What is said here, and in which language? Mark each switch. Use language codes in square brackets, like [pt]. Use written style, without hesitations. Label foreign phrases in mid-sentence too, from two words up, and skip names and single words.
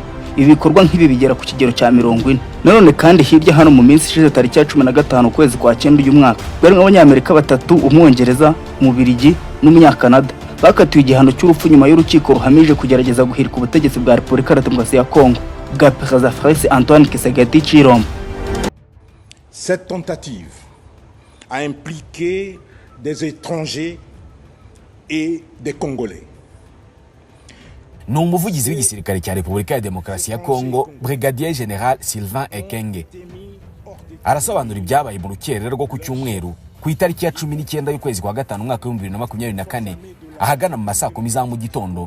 [rw] Ibi bikorwa nk'ibi bigera ku kigero cya 40. None kandi hirya hano mu minsi ishize tariki ya 15 ukwezi kwa 9 uyu mwaka, barimo abanyamerika 3, Umwongereza, Umubirigi n'Umunyakanada bakatiwe igihano cy'urupfu nyuma y'urukiko ruhamije kugerageza guhirika ubutegetsi bwa Repubulika ya Demokarasi ya Kongo bwa Perezida Félix Antoine Tshisekedi Tshilombo. [fr] Cette tentative a impliqué des étrangers et des Congolais. [rw] Ni umuvugizi w'igisirikare cya Repubulika ya Demokarasi ya Kongo, Brigadier General Sylvain Ekenge, arasobanura ibyabaye mu rukerera rwo ku cyumweru ku itariki ya 19 y'ukwezi kwa 5 umwaka wa 2024 ahagana mu masaa 10 za mu gitondo.